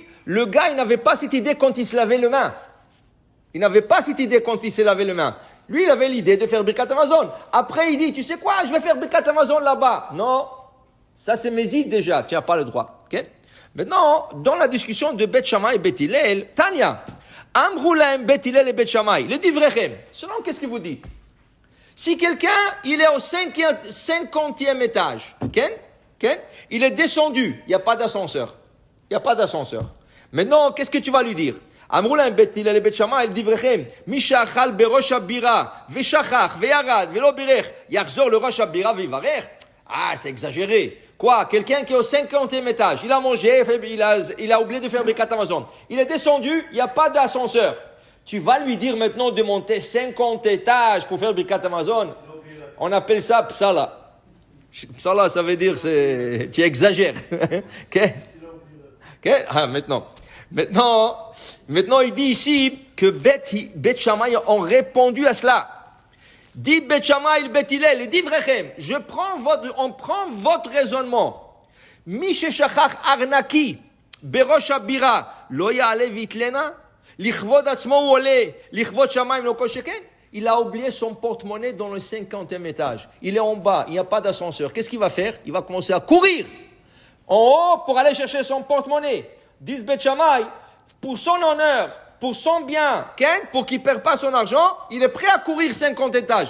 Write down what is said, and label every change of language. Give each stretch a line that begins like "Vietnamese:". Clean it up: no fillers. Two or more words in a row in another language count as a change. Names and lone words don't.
French: Le gars, il n'avait pas cette idée quand il se lavait les mains. Il n'avait pas cette idée quand il se lavait les mains. Lui, il avait l'idée de faire Birkat Hamazon. Après, il dit, tu sais quoi, je vais faire Birkat Hamazon là-bas. Non, ça c'est Mezid déjà, tu n'as pas le droit. Okay? Maintenant, dans la discussion de Bet Shammai et Bet Hillel, Tanya,
Hebrew: אמרו להם
French: Bet Hillel et Bet Shammai, le divrei, selon qu'est-ce que vous dites? Si quelqu'un, il est au 50e étage, okay? Il est descendu, il n'y a pas d'ascenseur. Il n'y a pas d'ascenseur. Maintenant, qu'est-ce que tu vas lui dire?
Hebrew: אמרו להם בית הלל לבית שמאי לדבריכם, מי שאכל בראש הבירה ושכח וירד ולא בירך, יחזור לראש הבירה ויברך?
French: C'est exagéré. Quoi? Quelqu'un qui est au 50e étage, il a mangé, il a oublié de faire Birkat Hamazon. Il est descendu, il n'y a pas d'ascenseur. Tu vas lui dire maintenant de monter 50 étages pour faire Birkat Hamazon? On appelle ça psala. Psala, ça veut dire tu exagères. Okay? Maintenant, il dit ici que Bet Shammai ont répondu à cela. Dit Bet Shammai et Bet Hillel, il dit Vrechem, on prend votre raisonnement.
Hebrew: מי ששכח ארנקי בראש הבירה לא יעלה ויטלנה לכבוד עצמו עולה לכבוד שמאי לא כל שכן.
French: Il a oublié son porte-monnaie dans le 50e étage. Il est en bas, il n'y a pas d'ascenseur. Qu'est-ce qu'il va faire? Il va commencer à courir en haut pour aller chercher son porte-monnaie. Dit Bet Shammai, pour son honneur, pour son bien, pour qu'il ne perde pas son argent, il est prêt à courir 50 étages.